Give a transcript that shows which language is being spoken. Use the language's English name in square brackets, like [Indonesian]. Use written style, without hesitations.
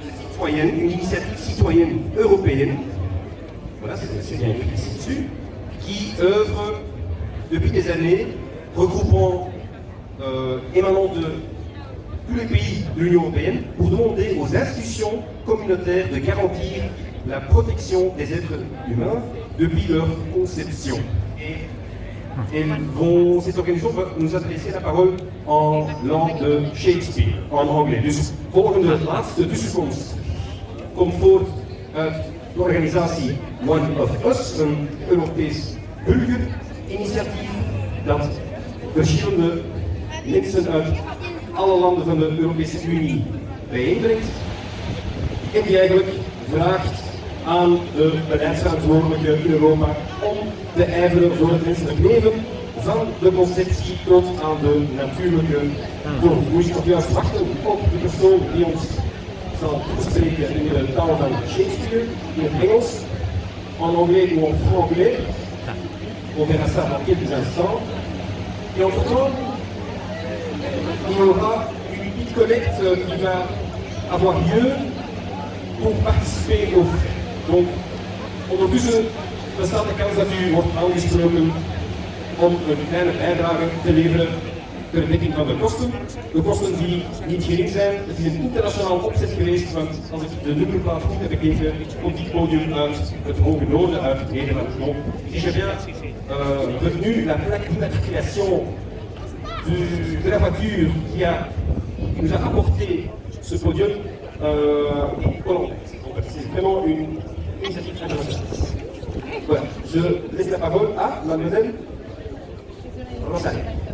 [French] citoyenne, une initiative citoyenne européenne, voilà, c'est bien écrit ici dessus, qui œuvre depuis des années, regroupant émanant de tous les pays de l'Union européenne pour demander aux institutions communautaires de garantir la protection des êtres humains depuis leur conception. Et cette organisation va nous adresser la parole en langue de Shakespeare, en anglais. [Dutch] Dus volgende laatste tussenkomst komt voort uit de organisatie One of Us, een Europees burgerinitiatief dat verschillende mensen uit alle landen van de Europese Unie bijeenbrengt en die eigenlijk vraagt aan de beleidsverantwoordelijken in Europa om te ijveren voor het menselijk leven van de conceptie tot aan de natuurlijke dood. We moeten juist wachten op de persoon die ons zal toespreken in de taal van Shakespeare, in het Engels, en [French] anglais ou en franglais. On verra ça dans quelques instants. Et entre-temps, il y aura une petite collecte qui va avoir lieu pour participer au frais. [Dutch] Donc, ondertussen bestaat de kans dat u wordt aangesproken om een kleine bijdrage te leveren ter dekking van de kosten. De kosten die niet gering zijn. Het is een internationaal opzet geweest, want als ik de nummerplaat goed heb bekeken, komt dit podium uit het Hoge Noorden, uit Nederland. [French] Donc, si j'ai bien retenu la plaque d'immatriculation de la voiture qui nous a apporté ce podium hollandaise. C'est vraiment une initiative internationale. Voilà, je laisse la parole à mademoiselle Rosalia.